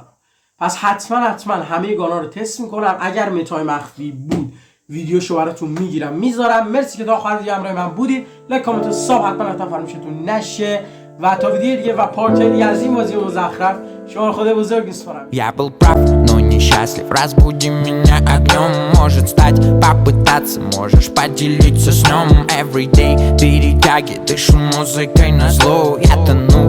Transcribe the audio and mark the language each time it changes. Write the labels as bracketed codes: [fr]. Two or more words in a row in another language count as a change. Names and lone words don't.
[fa] پس حتما همه گانا رو تست میکنم. اگر متای مخفی بود ویدیوشو براتون میگیرم میذارم. مرسی که تا آخر دیگه همراه من بودید. لایک کامنت ساب حتما فراموشتون نشه و تا ویدیو دیگه و پارت دیگه از این بازی مزخرف شما رو خدا بزرگ میسپارم. [ru] Я был прав, но несчастлив. Разбуди меня огнем. Может стать, попытаться, можешь поделиться с ним. Everyday перетяги, дышу музыкой назло. Я тону